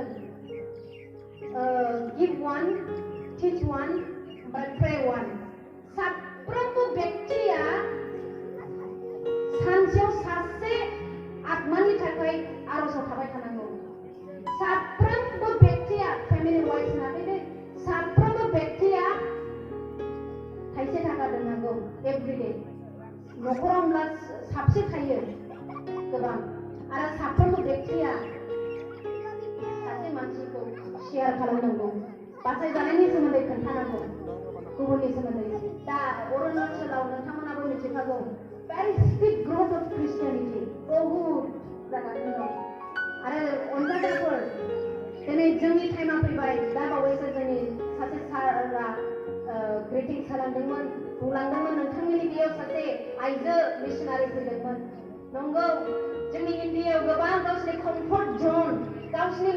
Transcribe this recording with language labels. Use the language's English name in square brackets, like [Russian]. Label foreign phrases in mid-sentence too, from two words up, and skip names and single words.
[English] give one teach one [Bodo] ओमफ्राय [English] pray one [Bodo] साफ्रोमबो बेक्तिया सानसेयाव सासे आत्मानि थाखाय आर'जाव थाबाय थानांगौ साफ्रोमबो बेक्तिया फेमिलि वाइज होनाखै साफ्रोमबो बेक्तिया थाइसे थाखा दोननांगौ एभ्रिडे न'खराव होनब्ला साबसे थायो गोबां आरो साफ्रोमबो बेक्तिया सासे मानसिखौ शेयार खालामनांगौ बासायजानायनि सोमोन्दै खोन्थानांगौ गुबुननि सोमोन्दै दा अरुणाचलाव नोंथांमोनाबो मिथिखागौ [English] very steep growth of Christianity [Bodo] बहुत जागासिनो दं आरो अनजाग्राफोर दिनै जोंनि टाइमा फैबाय दा बावैसो जोंनि सासे सारा ग्रिटिंस खालामदोंमोन बुंलांदोंमोन नोंथांमोननि बेयाव सासे आइजो मिशनारि फैदोंमोन नंगौ जोंनि इण्डियायाव गोबां गावसोरनि [English] comfort zone [Bodo] गावसोरनि